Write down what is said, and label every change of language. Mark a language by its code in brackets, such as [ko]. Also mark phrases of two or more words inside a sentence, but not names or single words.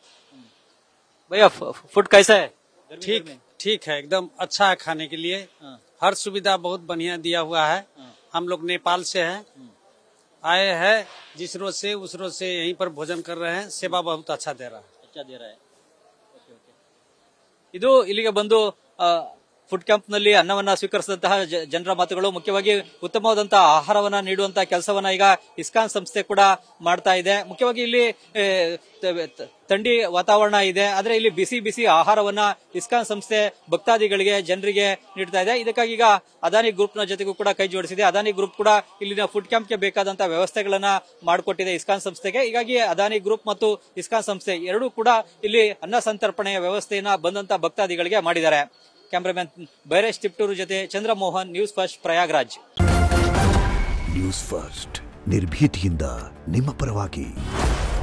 [hi] भैया फूड कैसा है? ठीक है, एकदम अच्छा है खाने के लिए. हर सुविधा बहुत बढ़िया दिया हुआ है. हम लोग नेपाल से हैं, आए हैं जिस रोज से उस रोज से यहीं पर भोजन कर रहे हैं. सेवा बहुत अच्छा दे रहा है. [kn] ಇದು ಇಲ್ಲಿಗೆ ಬಂದು ಫುಡ್ ಕ್ಯಾಂಪ್ ನಲ್ಲಿ ಅನ್ನವನ್ನ ಸ್ವೀಕರಿಸಿದಂತಹ ಜನರ ಮಾತುಗಳು. ಮುಖ್ಯವಾಗಿ ಉತ್ತಮವಾದಂತಹ ಆಹಾರವನ್ನ ನೀಡುವಂತಹ ಕೆಲಸವನ್ನ ಈಗ ಇಸ್ಕಾನ್ ಸಂಸ್ಥೆ ಕೂಡ ಮಾಡ್ತಾ ಇದೆ. ಮುಖ್ಯವಾಗಿ ಇಲ್ಲಿ ಥಂಡಿ ವಾತಾವರಣ ಇದೆ, ಆದ್ರೆ ಇಲ್ಲಿ ಬಿಸಿ ಬಿಸಿ ಆಹಾರವನ್ನ ಇಸ್ಕಾನ್ ಸಂಸ್ಥೆ ಭಕ್ತಾದಿಗಳಿಗೆ ಜನರಿಗೆ ನೀಡ್ತಾ ಇದೆ. ಇದಕ್ಕಾಗಿ ಈಗ ಅದಾನಿ ಗ್ರೂಪ್ ನ ಜೊತೆಗೂ ಕೂಡ ಕೈ ಜೋಡಿಸಿದೆ. ಅದಾನಿ ಗ್ರೂಪ್ ಕೂಡ ಇಲ್ಲಿನ ಫುಡ್ ಕ್ಯಾಂಪ್ಗೆ ಬೇಕಾದಂತಹ ವ್ಯವಸ್ಥೆಗಳನ್ನ ಮಾಡಿಕೊಟ್ಟಿದೆ ಇಸ್ಕಾನ್ ಸಂಸ್ಥೆಗೆ. ಹೀಗಾಗಿ ಅದಾನಿ ಗ್ರೂಪ್ ಮತ್ತು ಇಸ್ಕಾನ್ ಸಂಸ್ಥೆ ಎರಡೂ ಕೂಡ ಇಲ್ಲಿ ಅನ್ನ ಸಂತರ್ಪಣೆಯ ವ್ಯವಸ್ಥೆಯನ್ನ ಬಂದಂತಹ ಭಕ್ತಾದಿಗಳಿಗೆ ಮಾಡಿದ್ದಾರೆ. कैमरामैन बैरेश तिप्टूर जೊತೆ चंद्रमोहन, न्यूज़ फर्स्ट प्रयागराज. न्यूज़ फर्स्ट निर्भीतिಯಿಂದ ನಿಮ್ಮ ಪರವಾಗಿ.